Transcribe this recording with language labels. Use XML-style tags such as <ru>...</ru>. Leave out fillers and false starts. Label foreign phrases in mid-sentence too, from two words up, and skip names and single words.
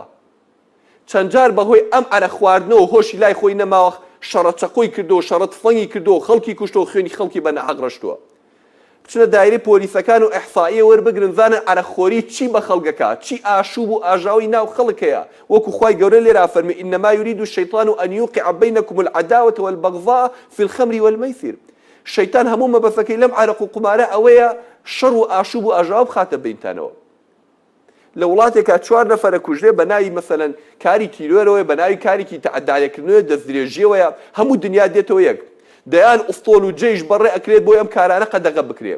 <ckb>چەند جار بەهۆی ئەم عەرق خواردنەوە هۆشی لای خۆی نەماوە شەڕە چەقۆی کردو شەڕە تفەنگی کردو خەڵکی کوشتۆ خوێنی خەڵکی بە نەحەق ڕەشتووە. بچنە دایرەی پۆلیسەکان و ئیحسائیە وەربگرن زانن عەرقخۆری چی بە خەڵکەکە، چی ئاشوب و ئاژاوی ناو خەڵکەیە. وەکو خوای گەورە لێرا فەرمی</ckb> <ar>ئینەما یورید الشەیطان أن يوقع بينكم العداوة والبغضاء في الخمر والميسر.</ar> <ckb>شەیطان هەموو مەبەستەکەی لەم عەرق و قومارە ئەوەیە شەڕ و ئاشوب و ئاژاو بخاتە بینتانەوە. لە وڵاتێکە 4 نەفەرە کوژرێ بە ناوی مەسەلەن کاری تیرۆرەوەی بە ناوی کارێکی تەعەدایەکردنەوەی دەستدرێژیەوەیە هەموو دنیا دێتەوە یەک. دەیان ئوستۆڵ و جێیش بەڕێ ئەکرێت بۆی ئەم کارانە قەدەغە بکرێت.</ckb>